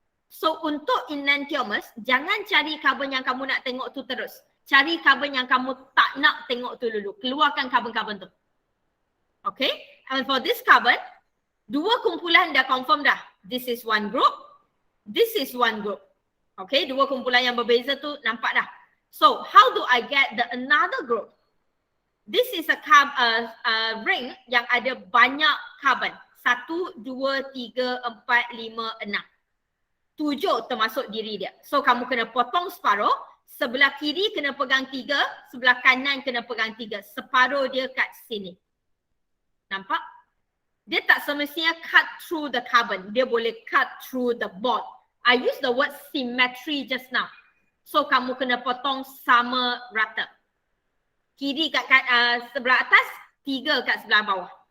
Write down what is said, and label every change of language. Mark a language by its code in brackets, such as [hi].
[ms] So untuk enantiomers, jangan cari carbon yang kamu nak tengok tu terus. Cari carbon yang kamu tak nak tengok tu dulu. Keluarkan carbon-carbon tu. Okay. [en] And for this carbon, [ms] 2 kumpulan dah confirm dah. [en] This is one group. This is one group. Okay. [ms] 2 kumpulan yang berbeza tu nampak dah. [en] So how do I get the another group? This is a ring [ms] yang ada banyak carbon. 1, 2, 3, 4, 5, 6. 7 termasuk diri dia. So kamu kena potong separuh. Sebelah kiri kena pegang 3, sebelah kanan kena pegang 3. Separuh dia kat sini. Nampak? dia tak semestinya [en] cut through the carbon. [ms] Dia boleh [en] cut through the bond. I use the word symmetry just now. [ms] So kamu kena potong sama rata. Kiri kat sebelah atas, 3 kat sebelah bawah.